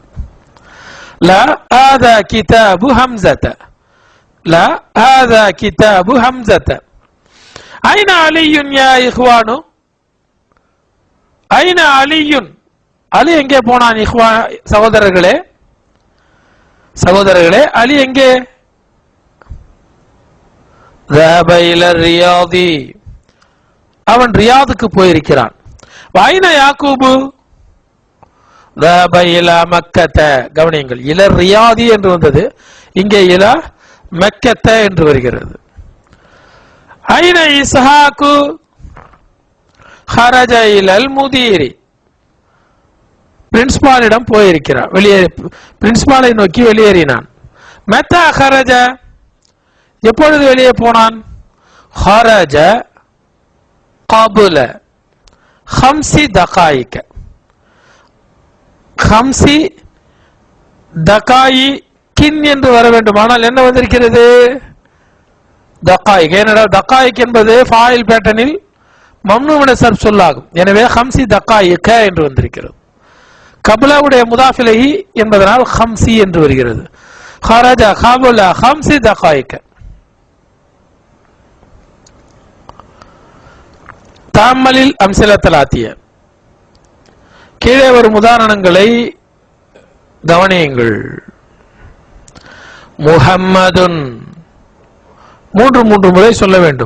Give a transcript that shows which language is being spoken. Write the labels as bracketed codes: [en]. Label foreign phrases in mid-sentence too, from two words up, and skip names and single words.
[ar] لا هذا كتاب حمزة، لا هذا كتاب حمزة. أين علي يا إخوان، أين علي, [ta] அலி எங்கே போனான்? சகோதரர்களே, சகோதரர்களே, அலி எங்கே? [ar] ذهب إلى الرياض, [ta] அவன் ரியாதுக்கு போயிருக்கிறான். [ar] أين يعقوب? ذهب إلى مكة. [ta] கவனியுங்கள், [ar] إلى الرياض [ta] என்று வந்தது, இங்கே [ar] إلى مكة [ta] என்று வருகிறது. [ar] أين إسحاق? خرج إلى المدير. [ta] பிரின்சிபாலிடம் போயிருக்கிறான், வெளியேறி பிரின்சிபாலை நோக்கி வெளியேறினான். [ar] متى خرج, [ta] எப்பொழுது வெளியே போனான்? [ar] خرج قبل 5 دقائق. [ta] 5 دقائق என்று வர வேண்டுமானால் என்ன வந்திருக்கிறது? தகாயிக். ஏனென்றால் தகாயிக் என்பது ஃபாயில் பேட்டர்னில் [ar] ممنوع من الصرف [ta] சொல்லாகும். எனவே 5 دقائق என்று வந்திருக்கிறது. கபலாவுடைய [ar] مضاف إليه [ta] என்பதனால் 5 என்று வருகிறது. [ar] خرج قبل 5 دقائق. تأمل الأمثلة الآتية, [ta] கீழே வரும் உதாரணங்களை கவனியுங்கள். முஹம்மதுன், 3 முறை சொல்ல வேண்டும்.